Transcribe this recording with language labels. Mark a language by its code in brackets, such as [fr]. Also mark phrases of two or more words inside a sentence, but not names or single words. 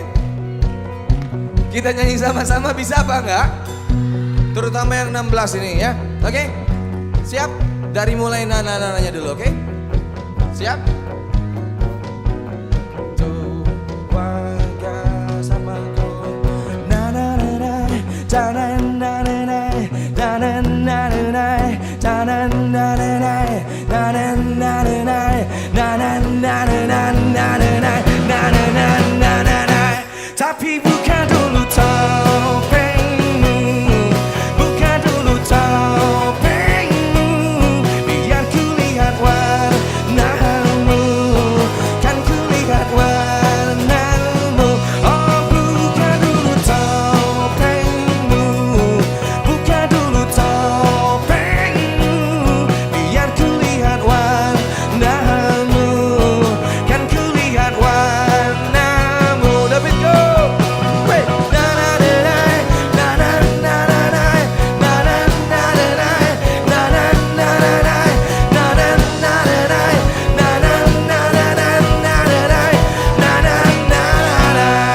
[id] Kita nyanyi sama-sama, bisa apa enggak? Terutama yang 16 ini ya, oke? Siap? Dari mulai nana-nananya dulu, oke? Siap? Tuh warga sama kau. Na na na na, da na na na na, da na na na na, da na na na na, da na na na na, da na na na na, na na na, na na na na na na. Tapi buka dulu topengmu, buka dulu topengmu, biar ku lihat warnamu, kan ku lihat warnamu. Oh, buka dulu topengmu, buka dulu topengmu, biar ku lihat warnamu, kan ku lihat warnamu. [en] David, go! Wait! Na na na na, na na na na na, na na na na, na na na na na, na na na na na, na na na na na, na na na na.